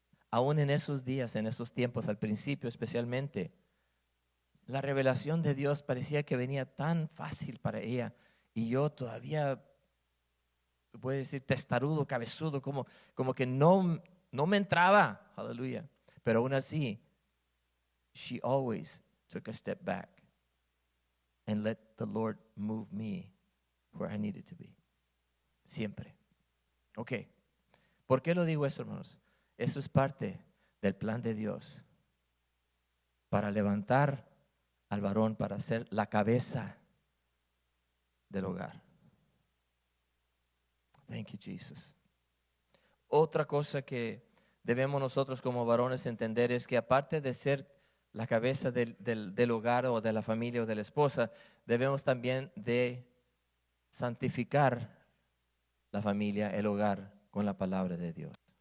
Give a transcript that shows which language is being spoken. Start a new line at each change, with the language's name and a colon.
Spanish: aún en esos días, en esos tiempos, al principio especialmente, la revelación de Dios parecía que venía tan fácil para ella, y yo todavía, voy a decir, testarudo, cabezudo, como que no me entraba. Aleluya. Pero aún así,
English: she always took a step back and let the Lord move me where I needed to be.
Spanish: Siempre. Ok. ¿Por qué lo digo eso, hermanos? Eso es parte del plan de Dios para levantar al varón, para ser la cabeza del hogar.
English: Thank you, Jesus.
Spanish: Otra cosa que debemos nosotros como varones entender es que aparte de ser la cabeza del hogar o de la familia o de la esposa, debemos también de santificar la familia, el hogar, con la palabra de Dios.